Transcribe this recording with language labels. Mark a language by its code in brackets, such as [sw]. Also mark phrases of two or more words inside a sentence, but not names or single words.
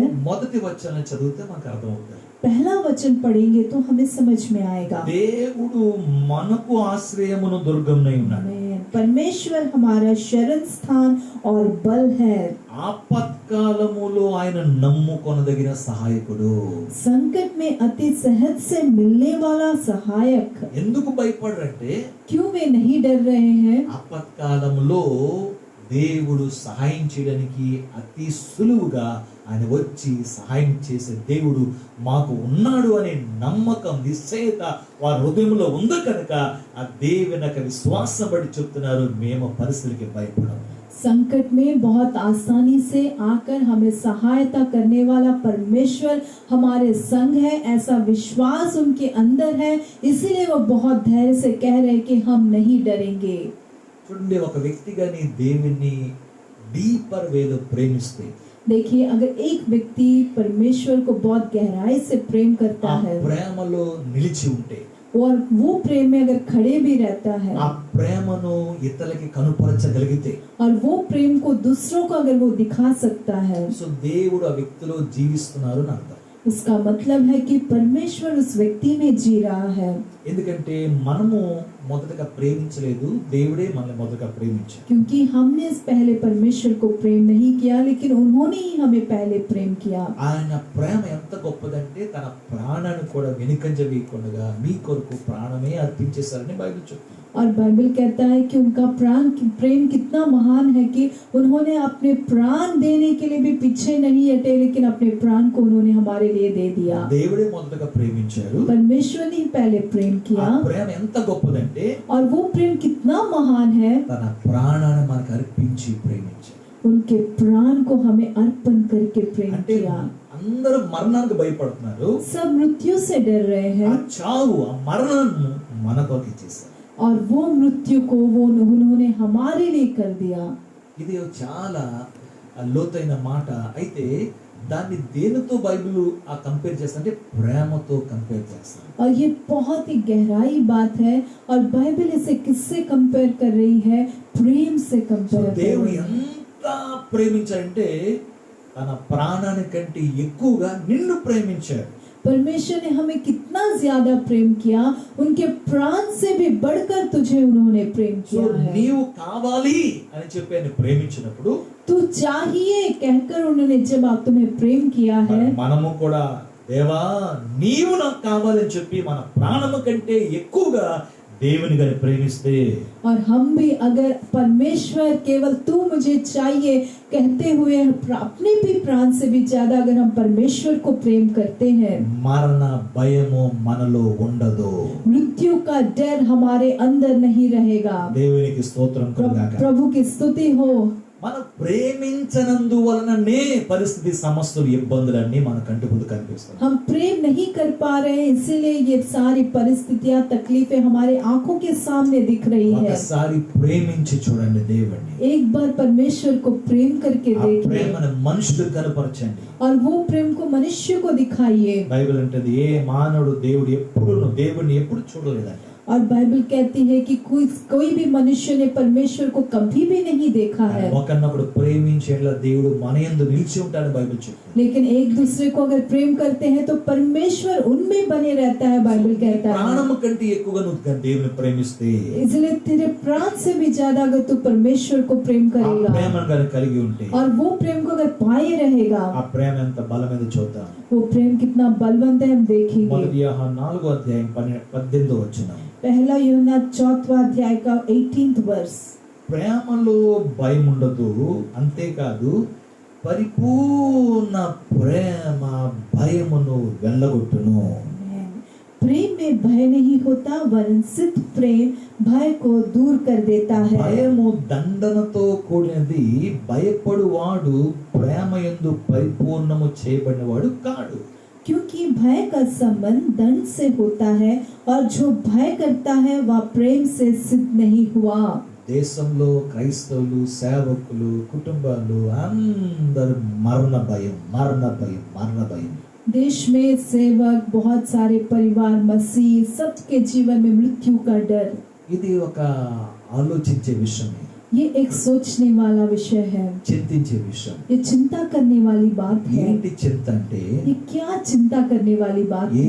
[te] మొదటి వచనం చదివితే మనకు అర్థమవుతుంది. [hi] पहला वचन पढ़ेंगे तो हमें समझ में आएगा. [te] దేవుడు మనకు ఆశ్రయమును దుర్గమునై ఉన్నాడు. [hi] परमेश्वर हमारा शरण स्थान और बल है। [te] ఆపత్కాలములో ఆయన నమ్ముకొనదగిన సహాయకుడు. [hi] संकट में अति सहज से मिलने वाला सहायक। [te] ఎందుకు భయపడరంటే [hi] क्यों वे नहीं डर रहे हैं? [te] ఆపత్కాలములో దేవుడు సహాయం చేయడానికి అతి సులువుగా ఆయన వచ్చి సహాయం చేసే దేవుడు మాకు ఉన్నాడు అనే నమ్మకం, నిశ్చయత వారి హృదయంలో ఉంది కనుక ఆ దేవుని యొక్క విశ్వాసం బట్టి చెప్తున్నారు, మేము పరిస్థితికి భయపడము. [hi] संकट में बहुत आसानी से आकर हमें सहायता करने वाला परमेश्वर हमारे संग है, ऐसा विश्वास उनके अंदर है, इसीलिए वो बहुत धैर्य से कह रहे हैं कि हम नहीं डरेंगे। [te] చూడండి, ఒక వ్యక్తి గాని దేవుని [en] deeper way [te] ప్రేమిస్తే, [hi] देखिए, अगर एक व्यक्ति परमेश्वर को बहुत गहराई से प्रेम करता [te] ఆ [hi] है [te] ప్రేమలో నిలిచి ఉంటే, [hi] और वो प्रेम में अगर खड़े भी रहता है [te] ఆ ప్రేమను ఇతరులకి కనుపరచగలిగితే, [hi] और वो प्रेम को दूसरों को अगर वो दिखा सकता है, [te] సో దేవుడు ఆ వ్యక్తిలో జీవిస్తున్నారు అని అర్థం. [hi] इसका मतलब है कि परमेश्वर उस व्यक्ति में जी रहा है। [te] ఎందుకంటే మనము మొదటగా ప్రేమించలేదు, దేవుడే మనల్ని మొదటగా ప్రేమించాడు. [hi] क्योंकि हमने पहले परमेश्वर को प्रेम नहीं किया, लेकिन उन्होंने ही हमें पहले प्रेम किया। [te] ఆయన ప్రేమ ఎంత గొప్పదంటే తన ప్రాణాన్ని కూడా వెనుకంజ వేయకుండా మీ కొరకు ప్రాణమే అర్పించేశారని బైబిల్ చెప్తుంది. [hi] और बाइबल कहता है कि उनका प्रेम कितना महान है कि उन्होंने अपने प्राण देने के लिए भी पीछे नहीं हटे, लेकिन अपने प्राण को उन्होंने हमारे लिए दे दिया। [te] దేవుడే మొదటగా ప్రేమించారు. [hi] परमेश्वर ने पहले प्रेम [te] ఆ [hi] किया, [te] ప్రేమ ఎంత గొప్పదంటే [hi] और वो प्रेम कितना महान है, [te] తన ప్రాణాన్ని మనకు అర్పించి ప్రేమించారు. [hi] उनके प्राण को हमें अर्पण करके प्रेम [te] అంటే [hi] किया। [te] అందరూ మరణానికి భయపడుతున్నారు, [hi] सब मृत्यु से डर रहे [te] ఆ [hi] हैं, [te] చావు, ఆ మరణాన్ని మన కొరకు ఇచ్చేసారు. [hi] और वो मृत्यु को वो उन्होंने हमारे लिए कर दिया। [te] ఇది చాలా లోతైన మాట. అయితే దాన్ని దేనితో బైబిల్ ఆ కంపేర్ చేస్తా అంటే ప్రేమతో కంపేర్ చేస్తాం. [hi] और ये बहुत ही गहराई बात है, और बाइबल इसे किससे कंपेयर कर रही है? प्रेम से [te] సో [hi] कंपेयर कर [te] దేవుడు [hi] रही है। [te] ఎంత ప్రేమించాడంటే తన ప్రాణానికంటే ఎక్కువగా నిన్ను ప్రేమించాడు. [hi] परमेश्वर ने हमें कितना ज्यादा प्रेम किया, उनके प्राण से भी बढ़कर तुझे उन्होंने प्रेम [te] సో [hi] किया है। [te] నీవు కావాలి అని చెప్పి ఆయన ప్రేమించినప్పుడు [hi] तू चाहिए कहकर उन्होंने जब आप तुम्हें प्रेम किया है, [te] మనము కూడా దేవా నీవు నాకు కావాలని చెప్పి మన ప్రాణము కంటే ఎక్కువగా దేవుని గాని ప్రేమిస్తే, [hi] और हम भी अगर परमेश्वर केवल तू मुझे चाहिए कहते हुए अपने भी प्राण से भी ज्यादा अगर हम परमेश्वर को प्रेम करते हैं, [te] మరణ భయము మనలో ఉండదు. [hi] मृत्यु का डर हमारे अंदर नहीं रहेगा। [te] దేవునికి స్తోత్రం కలుగాక. [hi] प्रभु की स्तुति हो। [te] మనం ప్రేమించనందువలననే పరిస్థితి, సమస్యలు, ఇబ్బందులన్నీ మన కంటి ముందు కనిపిస్తాయి. [hi] हम प्रेम नहीं कर पा रहे हैं, इसीलिए ये सारी परिस्थितियां, तकलीफें हमारे आंखों के सामने दिख रही है। [te] ఒకసారి ప్రేమించి చూడండి దేవుణ్ణి. [hi] एक बार परमेश्वर को प्रेम करके [te] ఆ [hi] देखिए, [te] ప్రేమను మనుషులకు కనపరచండి. [hi] और वो प्रेम को मनुष्य को दिखाइए। [te] బైబిల్ అంటది ఏ మానవుడు దేవుడిని ఎప్పుడు చూడలేదంట. [hi] और बाइबल कहती है कि कोई भी मनुष्य ने परमेश्वर को कभी भी नहीं देखा है, [te] ఒకరినొకడు ప్రేమించేలా దేవుడు మన యందు నిలిచి ఉంటాడని బైబిల్ చెప్తుంది. [hi] लेकिन एक दूसरे को अगर प्रेम करते हैं तो परमेश्वर उनमें बने रहता है। बाइबल कहता है [te] ప్రాణము కంటే ఎక్కువగా నువ్వు దేవుని ప్రేమిస్తే, [hi] इसलिए तेरे प्राण से भी ज्यादा अगर तू परमेश्वर को प्रेम [te] ఆ [hi] करेगा [te] ప్రేమను కనుక కలిగి ఉంటే, [hi] और वो प्रेम को अगर पाए रहेगा, [te] ఆ ప్రేమ ఎంత బలమైనదో చూద్దాం. [hi] वो प्रेम कितना बलवंत है हम देखेंगे। [te] మొదటి యోహాను 4:18 [hi] पहला यूहन्ना 4वां अध्याय का 18th वर्ष। [te] ప్రేమలో భయం ఉండదు, అంతేకాదు పరిపూర్ణ ప్రేమ భయమును వెళ్ళగొట్టును. [hi] प्रेम में भय नहीं होता, वरन सिद्ध प्रेम भय को दूर कर देता है। [te] భయము దండనతో కూడినది, భయపడువాడు ప్రేమ యందు పరిపూర్ణము చేయబడినవాడు కాడు. [hi] क्योंकि भय का संबंध दंड से होता है, और जो भय करता है वह प्रेम से सिद्ध नहीं हुआ। [te] దేశంలో క్రైస్తవులు, సేవకులు, కుటుంబాలు అందరూ మరణ భయం. [hi] देश में सेवक, बहुत सारे परिवार, मसीह, सबके जीवन में मृत्यु का डर। [te] ఇది ఒక ఆలోచించే విషయమే, [hi] ये एक सोचने वाला विषय है, [te] చింతించే విషయం. [hi] ये चिंता करने वाली बात है। [te] ఏంటి చింత అంటే, [hi] ये क्या चिंता करने वाली बात है?